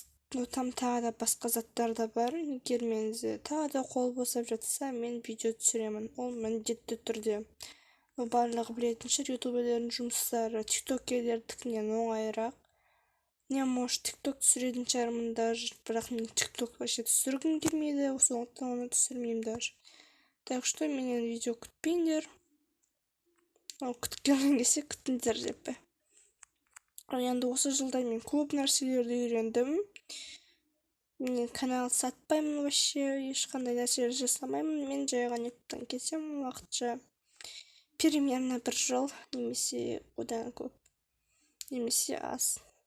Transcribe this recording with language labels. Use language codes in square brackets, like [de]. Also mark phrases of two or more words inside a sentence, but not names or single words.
[kk] Там тағы да басқа заттар да бар. Егер менде тағы да қол босап жатса, мен видео түсіремін. Ол міндетті түрде. Барлығы білетін шығар, ютуберлердің жұмыстары тиктокерлердікінен оңайырақ. Не, может, тикток түсіретін шығармын даже, бірақ мен тикток вообще түсіргім келмейді, сондықтан оны түсірмеймін даже. [ru] Так что [kk] менен видео күтпеңдер. Күткеннен келсе күтіңдер деп. Енді осы жылда мен көп нәрселерді үйрендім. Мен канал сатпаймын вообще, ешқандай нәрселер жасамаймын. Мен жайған ютубтан кетсем, уақытша примерно 1 жыл, немесе одан көп, немесе аз.